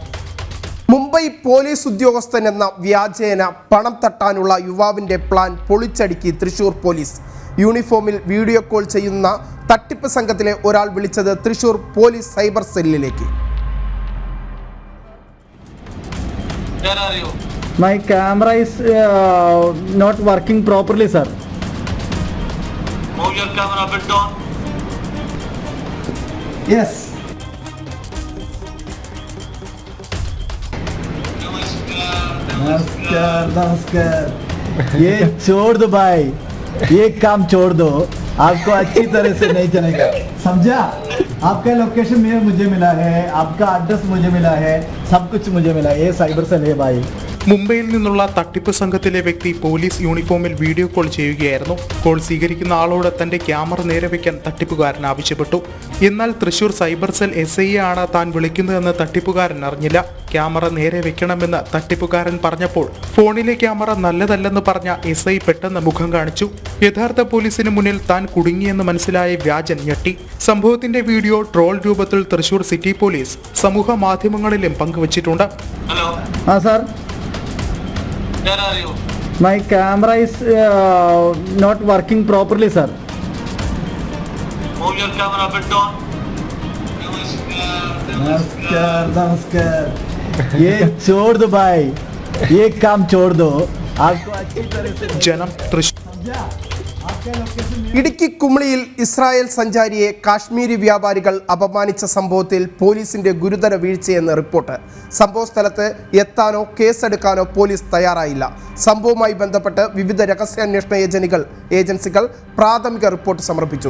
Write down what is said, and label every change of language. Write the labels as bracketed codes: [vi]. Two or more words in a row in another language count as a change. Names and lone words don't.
[ml] മുംബൈ പോലീസ് ഉദ്യോഗസ്ഥൻ എന്ന വ്യാജേന പണം തട്ടാനുള്ള യുവാവിന്റെ പ്ലാൻ പൊളിച്ചടുക്കി തൃശൂർ പോലീസ്. യൂണിഫോമിൽ വീഡിയോ കോൾ ചെയ്യുന്ന തട്ടിപ്പ് സംഘത്തിലെ ഒരാൾ വിളിച്ചത് തൃശൂർ പോലീസ് സൈബർ സെല്ലിലേക്ക്. [en] My camera is not working properly, sir. Move your camera a bit down. Yes. [hi] नमस्कार ये छोड़ दो भाई, ये काम छोड़ दो, आपको अच्छी तरह से नहीं चलेगा, समझा? आपका लोकेशन मुझे मिला है, आपका एड्रेस मुझे मिला है, सब कुछ मुझे मिला है, ये साइबर सेल है भाई. [ml] മുംബൈയിൽ നിന്നുള്ള തട്ടിപ്പ് സംഘത്തിലെ വ്യക്തി പോലീസ് യൂണിഫോമിൽ വീഡിയോ കോൾ ചെയ്യുകയായിരുന്നു. കോൾ സ്വീകരിക്കുന്ന ആളോട് തന്റെ ക്യാമറ നേരെ വയ്ക്കാൻ തട്ടിപ്പുകാരൻ ആവശ്യപ്പെട്ടു. എന്നാൽ തൃശൂർ സൈബർ സെൽ SI ആണ് താൻ വിളിക്കുന്നതെന്ന് തട്ടിപ്പുകാരൻ അറിഞ്ഞില്ല. ക്യാമറ നേരെ വെക്കണമെന്ന് തട്ടിപ്പുകാരൻ പറഞ്ഞപ്പോൾ ഫോണിലെ ക്യാമറ നല്ലതല്ലെന്ന് പറഞ്ഞ SI പെട്ടെന്ന് മുഖം കാണിച്ചു. യഥാർത്ഥ പോലീസിന് മുന്നിൽ താൻ കുടുങ്ങിയെന്ന് മനസ്സിലായ വ്യാജൻ ഞെട്ടി. സംഭവത്തിന്റെ വീഡിയോ ട്രോൾ രൂപത്തിൽ തൃശൂർ സിറ്റി പോലീസ് സമൂഹ മാധ്യമങ്ങളിലും പങ്കുവച്ചിട്ടുണ്ട്. [en] Hello. [hi] हाँ सर, [en] Where are you? my camera is not working properly, sir. Move your camera a bit down. [hi] नमस्कार ये छोड़ दो भाई, ये काम छोड़ दो, आपको अच्छी तरह से [ml] ജനം, തൃശൂർ. [hi] समझा? आपका लोकेशन [ml] ഇടുക്കി കുമളിയിൽ ഇസ്രായേൽ സഞ്ചാരിയെ കാശ്മീരി വ്യാപാരികൾ അപമാനിച്ച സംഭവത്തിൽ പോലീസിന്റെ ഗുരുതര വീഴ്ചയെന്ന് റിപ്പോർട്ട്. സംഭവ സ്ഥലത്ത് എത്താനോ കേസെടുക്കാനോ പോലീസ് തയ്യാറായില്ല. സംഭവവുമായി ബന്ധപ്പെട്ട് വിവിധ രഹസ്യാന്വേഷണ ഏജൻസികൾ പ്രാഥമിക റിപ്പോർട്ട് സമർപ്പിച്ചു.